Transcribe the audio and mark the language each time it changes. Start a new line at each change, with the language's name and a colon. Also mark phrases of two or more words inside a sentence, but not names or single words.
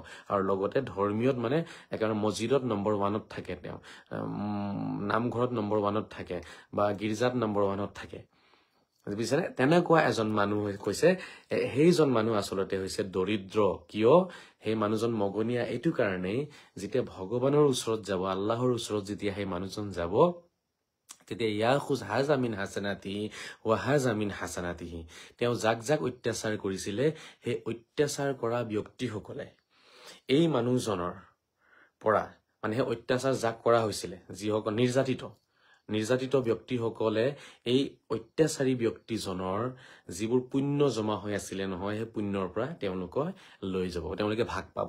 Assamese: আৰু লগতে ধৰ্মীয়ত মানে একেবাৰে মছজিদত নম্বৰ 1ত থাকে, তেওঁ নামঘৰত নম্বৰ 1ত থাকে, বা গীৰ্জাত নম্বৰ 1ত থাকে। বুজিছেনে? তেনেকুৱা এজন মানুহ কৈছে, সেইজন মানুহ আচলতে হৈছে দৰিদ্ৰ। কিয়? সেই মানুহজন মগনীয়া এইটো কাৰণেই, যেতিয়া ভগৱানৰ ওচৰত যাব, আল্লাহৰ ওচৰত যেতিয়া সেই মানুহজন যাব, তেতিয়া
Arabic: يأخذ هذا من حسناته وهذا من حسناته.
Assamese: তেওঁ যাক যাক অত্যাচাৰ কৰিছিলে, সেই অত্যাচাৰ কৰা ব্যক্তিসকলে এই মানুহজনৰ পৰা, মানে সেই অত্যাচাৰ যাক কৰা হৈছিলে, যিসকল নিৰ্যাতিত ব্যক্তিসকলে এই অত্যাচাৰী ব্যক্তিজনৰ যিবোৰ পুণ্য জমা হৈ আছিলে নহয়, সেই পুণ্যৰ পৰা তেওঁলোকে লৈ যাব, তেওঁলোকে ভাগ পাব।